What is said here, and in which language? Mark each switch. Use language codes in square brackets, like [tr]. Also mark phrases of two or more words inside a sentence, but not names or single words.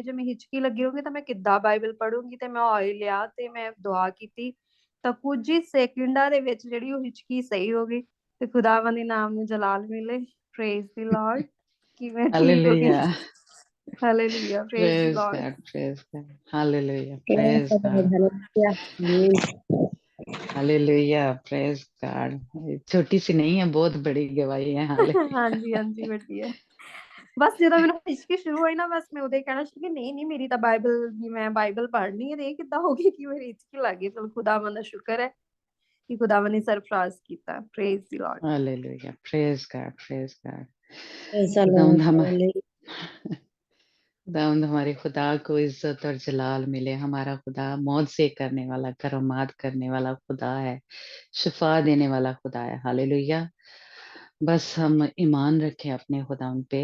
[pa] ਜੇ ਮੈਂ ਹਿਚਕੀ ਲੱਗੀ ਹੋਊਗੀ ਤਾਂ ਮੈਂ ਕਿੱਦਾਂ ਬਾਈਬਲ ਪੜ੍ਹੂੰਗੀ। ਤੇ ਮੈਂ ਆਇਲ ਲਿਆ ਤੇ ਮੈਂ ਦੁਆ ਕੀਤੀ, ਤਾਂ ਕੁਝ ਹੀ ਸੈਕਿੰਡਾਂ ਦੇ ਵਿੱਚ ਜਿਹੜੀ ਉਹ ਹਿਚਕੀ ਸਹੀ ਹੋ ਗਈ। ਤੇ ਖੁਦਾਵੰਦ ਦੇ ਨਾਮ ਨੂੰ ਜਲਾਲ ਮਿਲੇ। [en] Praise the Lord [pa] ਕਿ ਮੈਂ ਠੀਕ ਹੋ ਗਈ। [en] हालेलुया। ਹਾਲੇਲੂਇਆ। Praise the Lord. Praise God हालेलुया। Praise प्रेज the Lord. गॉड Hallelujah. Amen. हालेलुया। Praise God. [hi] छोटी सी नहीं है, बहुत बड़ी गवाही है। हालेलुया। [pa] ਹਾਂਜੀ ਹਾਂਜੀ ਵੱਡੀ ਹੈ। ਬਸ ਜਦੋਂ ਮੈਨੂੰ ਹਿਚਕੀ ਸ਼ੁਰੂ ਹੋਈ ਨਾ, ਬਸ ਮੈਂ ਉਦੋਂ ਹੀ ਕਹਿਣਾ ਸੀ ਕਿ ਨਹੀਂ ਨਹੀਂ ਮੇਰੀ ਤਾਂ ਬਾਈਬਲ ਵੀ ਮੈਂ ਬਾਈਬਲ ਪੜ੍ਹਨੀ ਹੈ। ਤੇ ਇਹ ਕਿੱਦਾਂ ਹੋ ਗਈ ਕਿ ਮੇਰੀ ਹਿਚਕੀ ਲੱਗ ਗਈ। ਚਲੋ ਖੁਦਾਵੰਦ ਦਾ ਸ਼ੁਕਰ ਹੈ ਕਿ ਖੁਦਾਵੰਦ ਨੇ ਸਰਫਰਾਜ਼ ਕੀਤਾ। [en] Praise the Lord. हालेलुया। Praise God. Praise God. Praise the [hi] खुदावंद [en] Lord. [hi] हम [en] Hallelujah. [hi] खुदावंद हमारे खुदा को इज्जत और जलाल मिले। हमारा खुदा मौत से करने वाला, करमात करने वाला खुदा है, शिफा देने वाला खुदा है। हालेलुया। बस हम ईमान रखें अपने खुदावंद पे।